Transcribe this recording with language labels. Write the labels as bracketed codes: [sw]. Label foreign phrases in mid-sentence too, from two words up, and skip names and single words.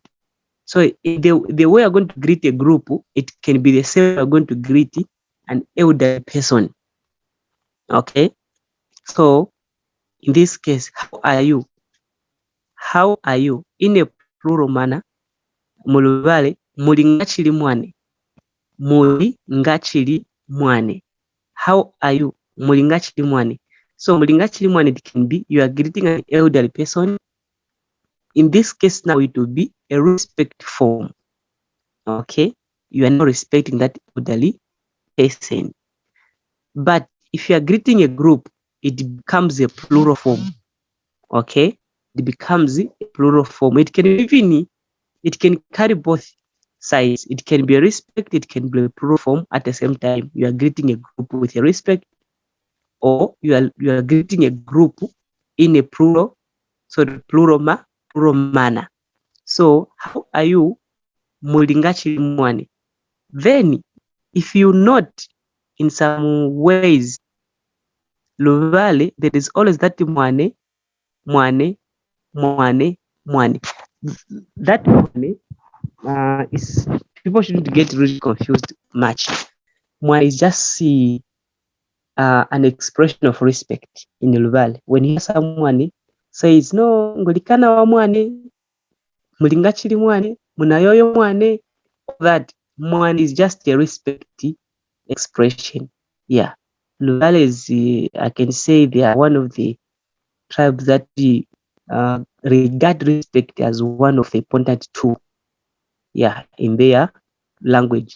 [en] So the way you're going to greet a group, it can be the same you're going to greet an elderly person. Okay, so in this case, how are you? How are you? In a plural manner, [lue] muluvale muli ngachili mwane. Muli ngachili mwane. [en] How are you? [lue] Muli ngachili mwane. So muli ngachili mwane, [en] it can be you are greeting an elderly person. In this case now, it will be a respect form. Okay, you are not respecting that elderly person. But if you are greeting a group, it becomes a plural form. Okay, it becomes a plural form. It can carry both sides. It can be a respect, it can be a plural form at the same time. You are greeting a group with a respect, or you are greeting a group in a plural, so the plural manner. So how are you? [lue] Mulingachili mwane. [en] Then if you note, in some ways, Luvale, there is always that mwane. That mwane is, people shouldn't get really confused much. Mwane is just an expression of respect in Luvale. When you hear someone says, no, [lue] ngulikana wa mwane, mulingachili mwane, munayoyo mwane, [en] that mwane is just a respect expression. Yeah, Luvale is, I can say, they are one of the tribes that regard respect as one of the important tools, yeah, in their language.